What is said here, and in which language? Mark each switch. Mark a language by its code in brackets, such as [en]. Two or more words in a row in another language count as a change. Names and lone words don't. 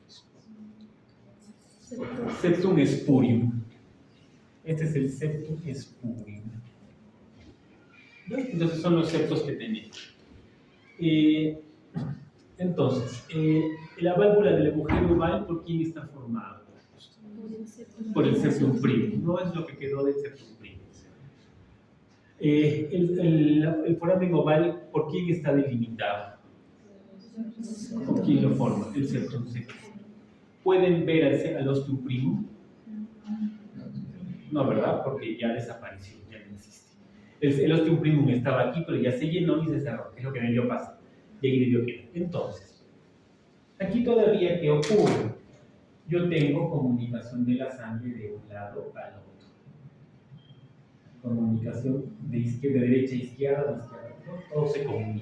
[la] Septum spurium. [es] Este es el [la] septum spurium. [es] Entonces son los septos que tenemos. Entonces, la válvula del agujero oval, ¿por quién está formada? Por el [la] septum primum. [es] No es lo que quedó del [la] septum primum. [es] El foramen oval, ¿por quién está delimitado? ¿Por quién lo forma? El [la] septum secundum. [es] ¿Pueden ver al [la] ostium primum? [es] No, ¿verdad? Porque ya desapareció, ya no existe. El [la] ostium primum [es] estaba aquí, pero ya se llenó y se cerró, que es lo que debió pasar. Y ahí debió quedar. Entonces, Aquí todavía, ¿qué ocurre? Yo tengo comunicación de la sangre de un lado al otro. Comunicación de derecha a izquierda, de izquierda a derecha, todo se comunica.